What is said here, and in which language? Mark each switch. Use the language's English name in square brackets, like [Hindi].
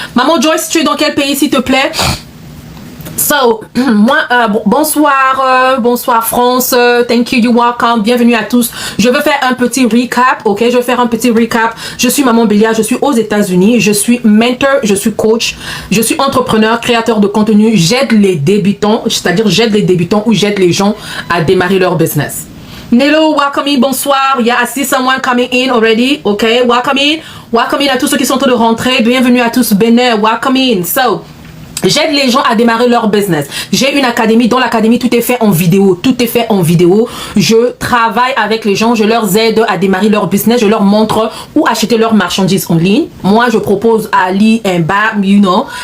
[French] Maman Joyce, tu es dans quel pays, s'il te plaît? So, moi, bonsoir France, [English] thank you, you're welcome, [French] bienvenue à tous. Je veux faire un petit recap, ok? Je vais faire un petit recap. Je suis Maman Belia, je suis aux États-Unis, je suis mentor, je suis coach, je suis entrepreneur, créateur de contenu. J'aide les débutants, c'est-à-dire j'aide les débutants ou j'aide les gens à démarrer leur business. [English] Nello, welcome in, [French] bonsoir. [English] Yeah, I see someone coming in already, ok? Welcome in [French] à tous ceux qui sont en train de rentrer. Bienvenue à tous, Benin, [English] welcome in. [French] So, j'aide les gens à démarrer leur business. J'ai une académie. Dans l'académie, tout est fait en vidéo. Tout est fait en vidéo. Je travaille avec les gens. Je leur aide à démarrer leur business. Je leur montre où acheter leurs marchandises en ligne. Moi, je propose Ali un bar, [English] you know.